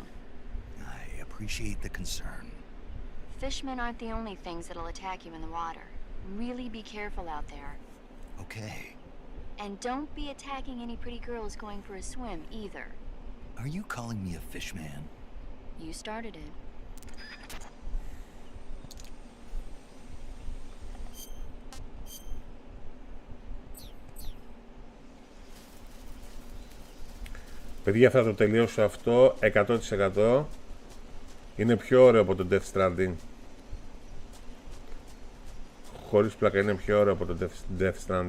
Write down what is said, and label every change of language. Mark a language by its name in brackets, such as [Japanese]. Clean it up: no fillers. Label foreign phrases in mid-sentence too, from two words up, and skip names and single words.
[English] I appreciate the concern. Fishmen aren't the only things that'll attack you in the water. Really be careful out there. Okay. And don't be attacking any pretty girls going for a swim, either. Are you calling me a fishman? You started it. [Greek] Παιδιά, θα το τελειώσω αυτό 100%. Είναι πιο ωραίο από το Death Stranding. Χωρίς πλάκα, είναι πιο ωραίο από το Death Stranding.